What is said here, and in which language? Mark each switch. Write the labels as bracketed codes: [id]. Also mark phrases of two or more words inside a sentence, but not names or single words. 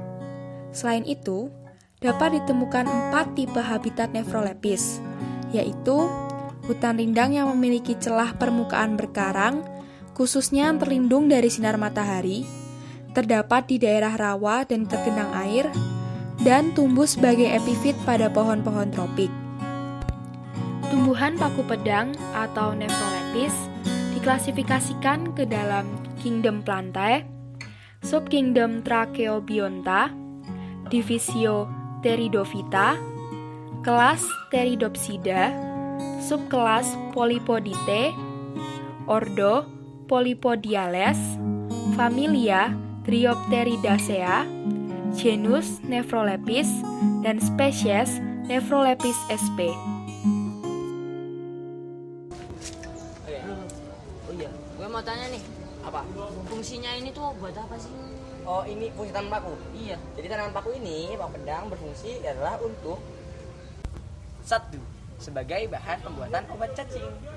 [id] Selain itu, dapat ditemukan 4 tipe habitat Nephrolepis, yaitu hutan rindang yang memiliki celah permukaan berkarang, khususnya yang terlindung dari sinar matahari, terdapat di daerah rawa dan tergenang air, dan tumbuh sebagai epifit pada pohon-pohon tropik. Tumbuhan paku pedang atau Nephrolepis diklasifikasikan ke dalam Kingdom Plantae, Subkingdom Tracheobionta, Divisio Pteridophyta, kelas Pteridopsida, subkelas Polypodite, ordo Polypodiales, familia Dryopteridacea, genus Nephrolepis, dan spesies Nephrolepis sp. Oh iya, gue mau tanya nih, Apa? fungsinya ini tuh buat apa sih? Oh, ini fungsi tanaman paku. Iya. Jadi tanaman paku ini, paku pedang berfungsi adalah untuk satu, sebagai bahan pembuatan obat cacing.